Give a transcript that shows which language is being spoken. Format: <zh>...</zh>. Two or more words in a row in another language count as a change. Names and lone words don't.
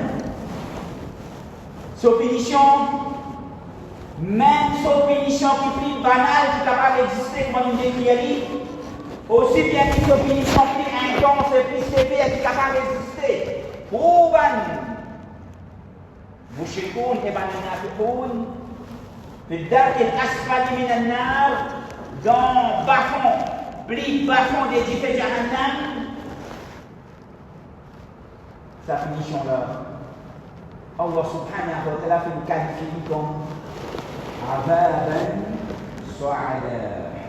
<fr>Cette punition, même cette punition qui est plus banale, qui est capable d'exister comme une décriée, aussi bien que cette punition plus intense et plus sévère qui est capable d'exister. Pour Mushrikoun et Munafiqoun, le dark et</fr> <ar>أسفل من النار,</ar> <fr>dans bas-fond, plus bas-fond des différents Jahannam, sa punition là,</fr> <ar>الله سبحانه وتعالى</ar> <fr>fait le qualifier comme</fr> <ar>عذابا صعودا.</ar>